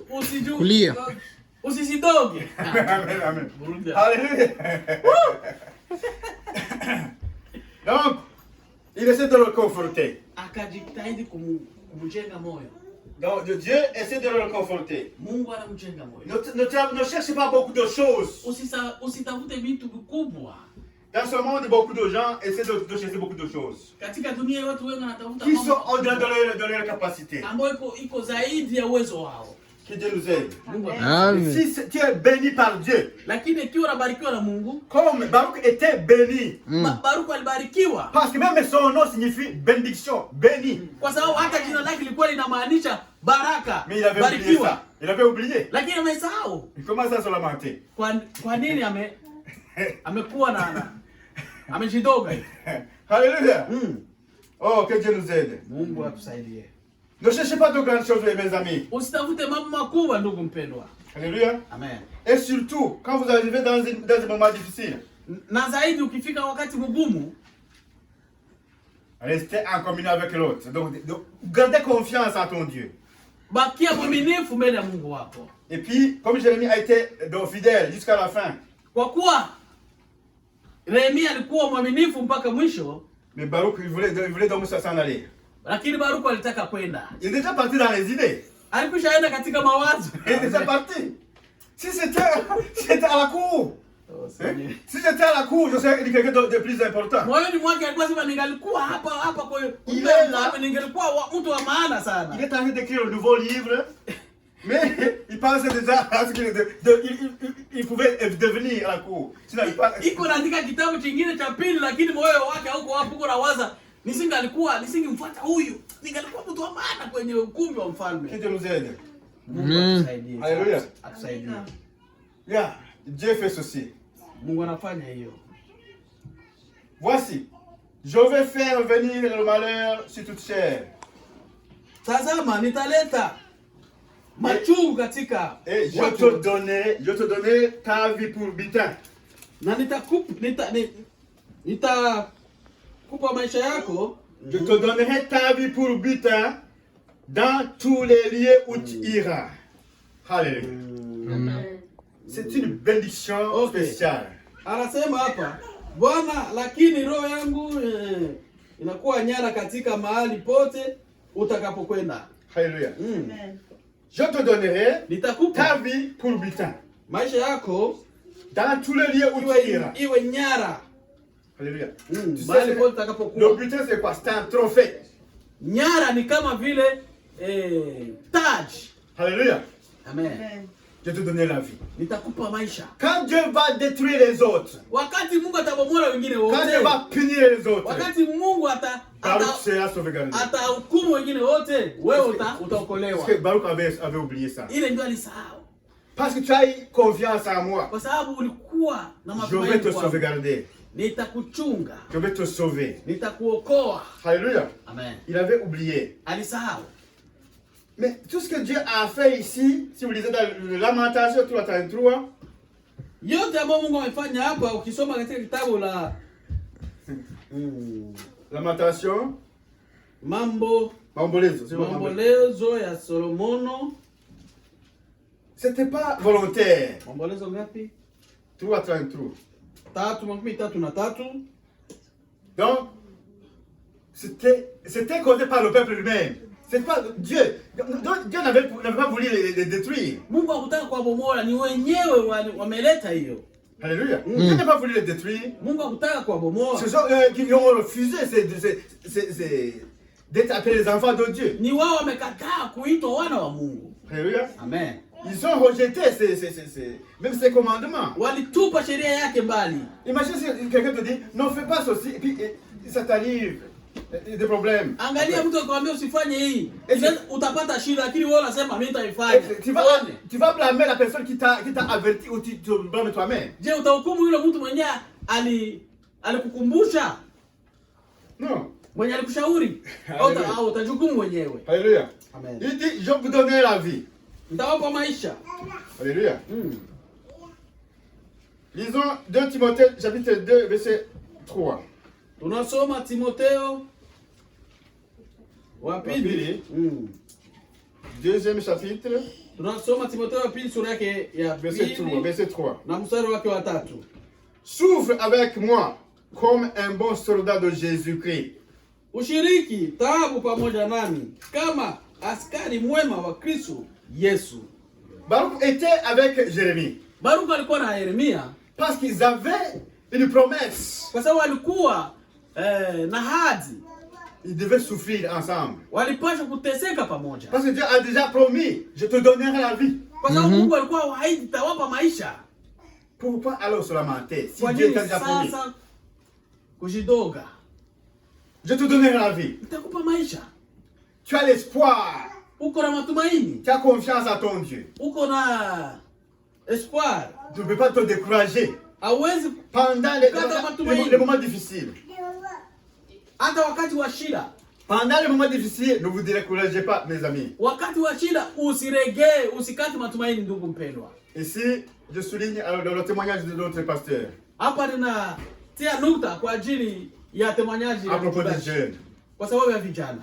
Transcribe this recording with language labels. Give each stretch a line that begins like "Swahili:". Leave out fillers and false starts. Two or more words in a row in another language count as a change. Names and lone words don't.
Swahili: Kulia. Usisidoge.
French: Amen, amen. Alléluia. Donc, il essaie de le conforter.
Swahili: Akajitahidi kumjenga moyo.
French: Donc, Dieu essaie de le conforter.
Swahili: Mungu anamjenga moyo.
French: Ne cherche pas beaucoup de choses.
Swahili: Usitafute vitu vikubwa.
French: Dans ce monde, beaucoup de gens essaient de chercher beaucoup de choses
Swahili: Katika dunia watu wengi wanatafuta
French: qui sont au-delà de leur capacité.
Swahili: ambayo iko zaidi ya uwezo wao.
French: Que Dieu nous aide.
Swahili: Mungu Amen.
French: Si tu es béni par Dieu,
Swahili: lakini ikiwa unabarikiwa na Mungu,
French: comme Baruch était béni,
Swahili: Baruku alibarikiwa
French: parce que même son nom signifie bénédiction, béni.
Swahili: kwa sababu hata jina lake lilikuwa linamaanisha baraka,
French: Mais il avait oublié
Swahili: barikiwa.
French: ça. Il avait oublié.
Swahili: Lakini amesahau.
French: Il commence à se lamenter.
Swahili: Kwa nini amekuwa amejidoga hivi?
French: Alléluia. Oh, que Dieu nous aide.
Swahili: Mungu atusaidie.
French: Ne cherchez pas de grandes choses, mes amis.
Swahili: Usitafute mambo makubwa ndugu mpendwa.
French: Alléluia. Amen. Et surtout, quand vous arrivez dans un moment difficile,
Swahili: Na zaidi ukifika wakati mgumu,
French: restez en communion avec l'autre. Donc, gardez confiance en ton Dieu.
Swahili: bakia mwaminifu mbele ya Mungu wako.
French: Et puis, comme Jérémie a été donc fidèle jusqu'à la fin,
Swahili: Kwa kuwa Yeremia alikuwa mwaminifu mpaka mwisho,
French: mais Baruch, il voulait donc s'en aller.
Swahili: lakini Baruku alitaka kwenda.
French: Il est déjà parti dans les idées.
Swahili: Alikwishaenda katika mawazo.
French: Il est déjà parti. Si c'était à la cour, si j'étais à la cour, je serais quelqu'un de plus important.
Swahili: Moyoni mwake alikuwa sema ningalikuwa hapa kwa hiyo. Ningalikuwa mtu wa maana sana.
French: Il est en train d'écrire un nouveau livre, mais il pensait déjà à ce qu'il pouvait devenir à la cour.
Swahili: Iko naandika kitabu kingine cha pili, lakini moyo wake hauko hapo, uko nawaza nisingemfuata huyu, ningalikuwa mtu wa maana kwenye ukumbi wa mfalme.
French: Que Dieu nous aide.
Swahili: Mungu atusaidie.
French: Alléluia.
Swahili: Atusaidie.
English: Yeah,
French: Dieu fait ceci.
Swahili: Mungu anafanya hiyo.
French: Voici, je vais faire venir le malheur sur toute chair.
Swahili: Tazama, nitaleta machungu katika
French: Et je te donnerai ta vie pour butin.
Swahili: na nitakupa maisha yako.
French: Je te donnerai ta vie pour butin dans tous les lieux où tu iras. Alléluia. C'est une bénédiction spéciale.
Swahili: Anasema hapa, Bwana, lakini roho yangu inakuwa nyara katika mahali pote utakapokwenda.
French: Alléluia. Je te donnerai
Swahili: Nitakupa
French: ta vie pour butin
Swahili: maisha yako
French: dans tous les lieux où tu iras.
Swahili: iwe nyara.
French: Alléluia. Tu
Swahili: Mahali
French: sais,
Swahili: pote
French: le
Swahili: utakapokuwa.
French: butin c'est quoi? C'est un trophée.
Swahili: Nyara ni kama vile taj.
French: Alléluia. Amen. Je te donnerai la vie.
Swahili: Nitakupa maisha.
French: Quand Dieu va détruire les autres,
Swahili: Wakati Mungu atabomola wengine
French: quand Dieu
Swahili: wote,
French: va punir les autres,
Swahili: wakati Mungu
French: Baruch sera sauvegardé.
Swahili: atahukumu wengine wote, wewe utaokolewa.
French: Parce que Baruch avait oublié ça.
Swahili: Ile ndio alisahau.
French: Parce que tu as eu confiance en moi.
Swahili: Kwa sababu ulikuwa na
French: Je vais
Swahili: matumaini
French: te
Swahili: kwangu.
French: sauvegarder.
Swahili: Nitakuchunga,
French: Je vais te sauver.
Swahili: nitakuokoa.
French: Alléluia. Amen. Il avait oublié.
Swahili: Alisahau.
French: Mais tout ce que Dieu a fait ici, si vous lisez dans le Lamentation 3:33,
Swahili: Yote ambayo Mungu amefanya hapa, ukisoma katika kitabu la Lamentation, Mambolezo ya Solomono.
French: c'était pas volontaire.
Swahili: Mambolezo ngapi? 3:33. 3:33.
French: Donc, c'était causé par le peuple lui-même. C'est pas Dieu. Donc, Dieu n'avait pas voulu les détruire.
Swahili: Mungu hakutaka kuwabomola, ni wenyewe wameleta hiyo.
French: Alléluia. Dieu n'a pas voulu les détruire.
Swahili: Mungu hakutaka kuwabomola.
French: Ce sont eux qui ont refusé d'être appelés les enfants de Dieu.
Swahili: Ni wao wamekataa kuitwa wana wa Mungu.
French: Alléluia. Amen. Ils ont rejeté même ces commandements.
Swahili: Walitupa sheria yake mbali.
French: Imagine si quelqu'un te dit, non, fais pas ceci, et puis ça t'arrive, des problèmes.
Swahili: Angalia mtu akwambia usifanye hii. Utapata shida, lakini wewe unasema mimi nitaifanya.
French: Tu vas blâmer la personne qui t'a averti ou tu te blâmes toi-même.
Swahili: Je, utahukumu yule mtu mwenyewe alikukumbusha?
French: Non.
Swahili: Mwenye alikushauri? Au utajukumu mwenyewe?
French: Alléluia. Amen. Il dit, je vous donnerai la vie.
Swahili: Nitawapa maisha.
French: Alléluia. Lisons 2 Timothée chapitre 2 verset 3.
Swahili: Tunasoma Timotheo wa pili.
French: Deuxième chapitre.
Swahili: Tunasoma Timotheo wa pili sura yake ya
French: verset 3.
Swahili: Na mstari wake wa 3.
French: Souffre avec moi comme un bon soldat de Jésus-Christ.
Swahili: Ushiriki taabu pamoja nami kama askari mwema wa Kristo Yesu.
French: Baruch était avec Jérémie.
Swahili: Baruch alikuwa na Yeremia
French: parce qu'ils avaient une promesse.
Swahili: Kwa sababu walikuwa na ahadi.
French: Ils devaient souffrir ensemble.
Swahili: Walipaswa kuteseka pamoja.
French: Parce que Dieu a déjà promis, je te donnerai la vie.
Swahili: Kwa sababu Mungu alikuwa waahidi tawapa maisha.
French: Pourquoi alors se lamenter si
Swahili: Kwa
French: Dieu
Swahili: nini
French: t'a déjà promis?
Swahili: Sasa kujidoga.
French: Je te donnerai la vie.
Swahili: Nitakupa maisha.
French: Tu as l'espoir.
Swahili: Uko na matumaini.
French: Tu as confiance à ton Dieu.
Swahili: Uko na espoir.
French: Tu ne peux pas te décourager.
Swahili: Hauwezi
French: pendant les moments difficiles.
Swahili: Hata wakati wa shida.
French: Pendant les moments difficiles, ne vous découragez pas, mes amis.
Swahili: Wakati wa shida usiregee, usikate matumaini ndugu mpendwa.
French: Ici, je souligne alors le témoignage de notre pasteur.
Swahili: Hapa ninatia nukta kwa ajili ya témoignage
French: à propos des jeunes.
Swahili: Kwa sababu ya vijana.